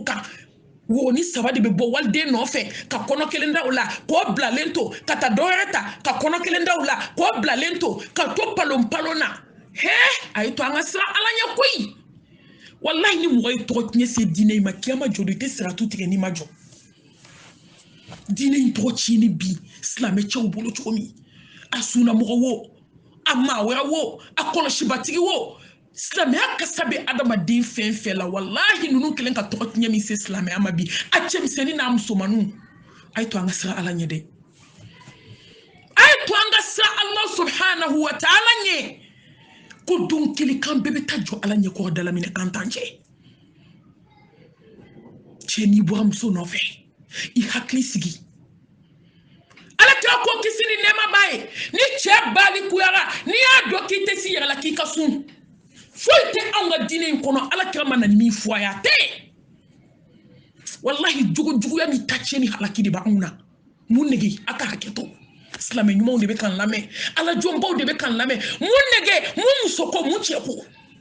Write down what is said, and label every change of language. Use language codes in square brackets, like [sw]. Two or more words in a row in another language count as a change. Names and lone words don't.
[bm] kan wo ni saba de bɛ bɔ waliden nɔfɛ ka kɔnɔ kelen da u la k'o bilalen to ka taa dɔ wɛrɛ ta ka kɔnɔ kelen da u la k'o bilalen to ka to palon na a ye to an ka sira ala ɲɛ koyi wallahi ni mɔgɔ ye tɔgɔ tiɲɛ se diinɛ in ma kiyama jɔ i tɛ siratu tigɛ n'i ma jɔ diinɛ in tɔgɔ tiɲɛni bi silamɛcɛw bolo cogo min a sunnamɔgɔ wo a maa wɛrɛ wo a kɔlɔsibatigi wo silamɛya kasa bɛ adamaden fɛn fɛn la wallahi ninnu kelen ka tɔgɔ tiɲɛ min se silamɛya ma bi a cɛmisɛnnin n'a musomaninw a ye to an ka sira ala ɲɛ dɛ a ye to an ka sira [ar] الله سبحانه وتعالى [bm] ɲɛ ko don kelen kan bɛɛ bɛ taa jɔ ala ɲɛ kɔrɔ dala minɛ kan tan cɛ cɛ n'i bɔra muso nɔfɛ i hakili sigi ala kira ko kisi ni nɛɛma b'a ye ni cɛ balikuyara n'i y'a dɔn k'i tɛ si yɛrɛ la k'i ka sun foyi tɛ anw ka diinɛ in kɔnɔ ala kira ma na ni min fɔ a ye a tɛ wallahi juguya ni taciɲɛ ni halaki de b'anw na mun nege a ka hakɛ to silamɛ ɲumanw de bɛ kan lamɛn ala jɔnbaw de bɛ kan lamɛn mun nege mun muso ko mun cɛ ko